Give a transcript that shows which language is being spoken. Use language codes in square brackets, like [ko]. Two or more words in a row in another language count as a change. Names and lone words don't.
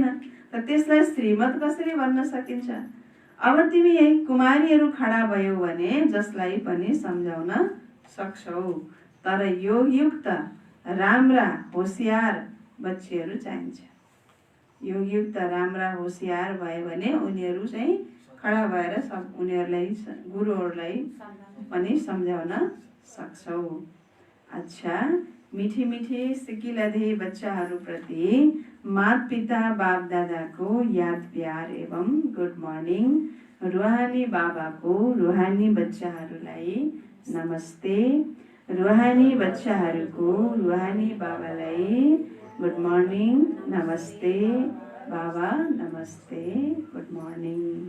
[ne] त त्यसलाई श्रीमत कसरी भन्न सकिन्छ? अब तिमी यही कुमारीहरू खडा भयौ भने जसलाई पनि सम्झाउन सक्छौ, तर योगयुक्त राम्रा होसियार बच्चीहरू चाहिन्छ। योगयुक्त राम्रा होसियार भयो भने उनीहरू चाहिँ खडा भएर उनीहरूलाई गुरुहरूलाई पनि सम्झाउन सक्छौ। अच्छा, [hi] मिठी मिठी सिकिलधे [ne] बच्चाहरूप्रति मात पिता बाप दादाको याद प्यार एवं [en] good morning. [ne] रुहानी बाबाको रुहानी बच्चाहरूलाई नमस्ते। रुहानी बच्चाहरूको रुहानी बाबालाई [en] good morning, [ne] नमस्ते बाबा, नमस्ते, [en] good morning.